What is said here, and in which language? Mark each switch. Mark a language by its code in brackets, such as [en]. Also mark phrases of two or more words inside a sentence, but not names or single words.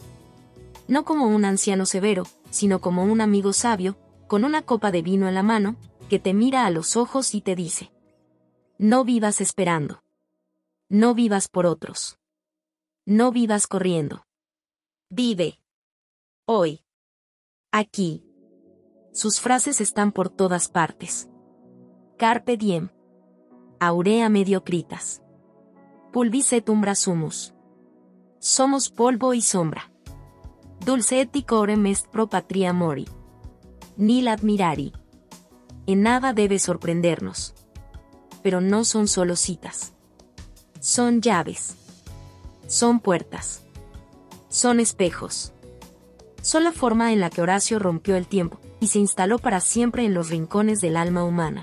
[es] No como un anciano severo, sino como un amigo sabio, con una copa de vino en la mano, que te mira a los ojos y te dice: no vivas esperando. No vivas por otros. No vivas corriendo. Vive. Hoy. Aquí. Sus frases están por todas partes. [la] Carpe diem. Aurea mediocritas. Pulvis et umbra sumus. [es] Somos polvo y sombra. [la] Dulce et decorem est pro patria mori. Nil admirari. [es] En nada debe sorprendernos. Pero no son solo citas. Son llaves. Son puertas. Son espejos. Son la forma en la que Horacio rompió el tiempo y se instaló para siempre en los rincones del alma humana.